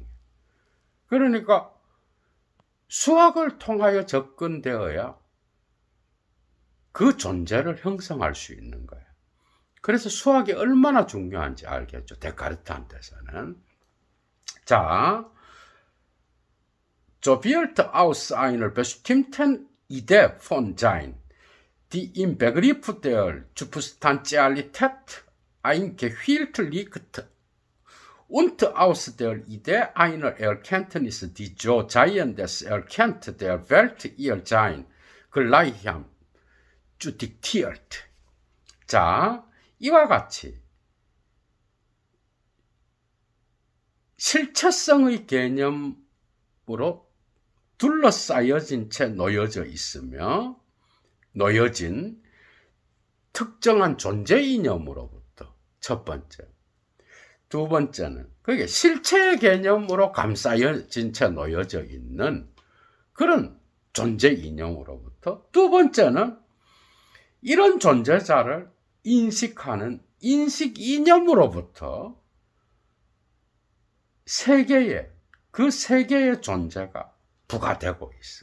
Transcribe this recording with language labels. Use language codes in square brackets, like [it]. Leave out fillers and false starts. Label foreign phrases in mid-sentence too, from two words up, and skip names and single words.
[ko] 그러니까 수학을 통하여 접근되어야 그 존재를 형성할 수 있는 거예요. 그래서 수학이 얼마나 중요한지 알겠죠. 데카르트한테서는. 자, [de] so wird aus einer bestimmten Idee von Sein, die im Begriff der Substantialität eingeführt liegt, und aus der Idee einer Erkenntnis, die so Seiendes erkennt, der Welt ihr Sein gleichsam diktiert. [ko] 자, 이와 같이 실체성의 개념으로 둘러싸여진 채 놓여져 있으며 놓여진 특정한 존재 이념으로부터 첫 번째, 두 번째는 그게 실체의 개념으로 감싸여진 채 놓여져 있는 그런 존재 이념으로부터, 두 번째는 이런 존재자를 인식하는 인식 이념으로부터 그 세계의 존재가 부과되고 있어.